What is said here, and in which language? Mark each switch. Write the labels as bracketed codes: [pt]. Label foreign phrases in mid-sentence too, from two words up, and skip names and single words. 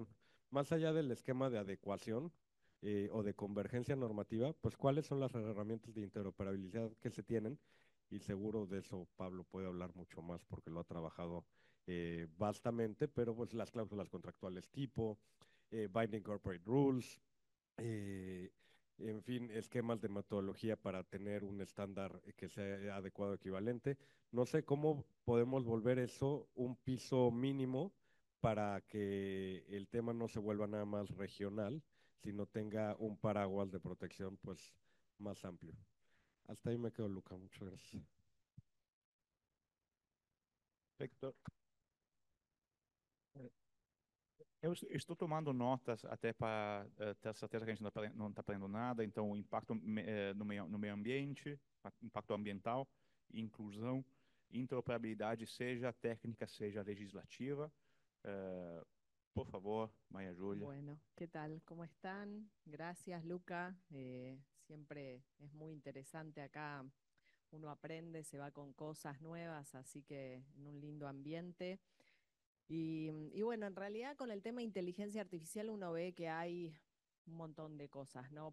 [es] Más allá del esquema de adecuación o de convergencia normativa, pues cuáles son las herramientas de interoperabilidad que se tienen, y seguro de eso Pablo puede hablar mucho más porque lo ha trabajado vastamente, pero pues las cláusulas contractuales tipo, [en] binding corporate rules, [es] en fin, esquemas de metodología para tener un estándar que sea adecuado, equivalente. No sé cómo podemos volver eso un piso mínimo para que el tema no se vuelva nada más regional, sino tenga un paraguas de protección pues más amplio. Hasta ahí me quedo, Luca. Muchas gracias. [pt] Perfeito. Eu estou tomando notas até para ter certeza que a gente não está aprendendo nada. Então, o impacto no meio ambiente, impacto ambiental, inclusão, interoperabilidade, seja técnica, seja legislativa. Por favor, María Julia. [es] Bueno, ¿qué tal? ¿Cómo están? Gracias, Luca. Siempre es muy interesante acá. Uno aprende, se va con cosas nuevas, así que en un lindo ambiente. Y bueno, en realidad con el tema de inteligencia artificial uno ve que hay un montón de cosas, ¿no?